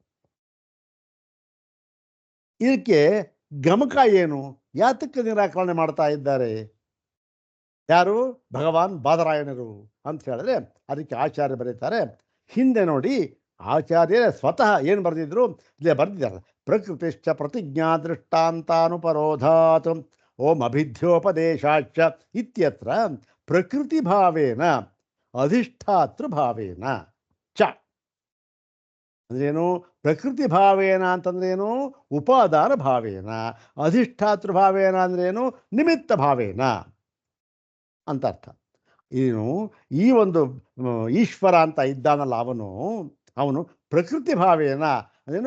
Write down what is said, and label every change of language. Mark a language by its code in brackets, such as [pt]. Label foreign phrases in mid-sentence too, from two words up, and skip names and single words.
[kn] ಇದಕ್ಕೆ ಗಮಕ ಏನು? ಯಾತಕ್ಕೆ ನಿರಾಕರಣೆ ಮಾಡ್ತಾ ಇದ್ದಾರೆ? ಯಾರು? ಭಗವಾನ್ ಬಾದರಾಯಣರು ಅಂತ ಹೇಳಿದ್ರೆ ಅದಕ್ಕೆ ಆಚಾರ್ಯ ಬರೀತಾರೆ. ಹಿಂದೆ ನೋಡಿ, ಆಚಾರ್ಯರೇ ಸ್ವತಃ ಏನು ಬರೆದಿದ್ರು ಇಲ್ಲೇ ಬರೆದಿದ್ದಾರೆ. [sa] ಪ್ರಕೃತಿಶ್ಚ ಪ್ರತಿಜ್ಞಾ ದೃಷ್ಟಾಂತಾನುಪರೋಧಾತ್ ಓಂ ಅಭಿಧ್ಯೋಪದೇಶಾಚ ಇತ್ಯತ್ರ ಪ್ರಕೃತಿ ಭಾವೇನ ಅಧಿಷ್ಠಾತೃ ಭಾವೇನ ಚ ಅಂದ್ರೇನು? ಪ್ರಕೃತಿ ಭಾವೇನ ಅಂತಂದ್ರೇನು? ಉಪಾದಾನ ಭಾವೇನ. ಅಧಿಷ್ಠಾತೃ ಭಾವೇನ ಅಂದ್ರೇನು? ನಿಮಿತ್ತ ಭಾವೇನ [kn] ಅಂತ ಅರ್ಥ. ಏನು ಈ ಒಂದು ಈಶ್ವರ ಅಂತ ಇದ್ದಾನಲ್ಲ, ಅವನು [sa] ಪ್ರಕೃತಿ ಭಾವೇನ [kn] ಅದೇನು?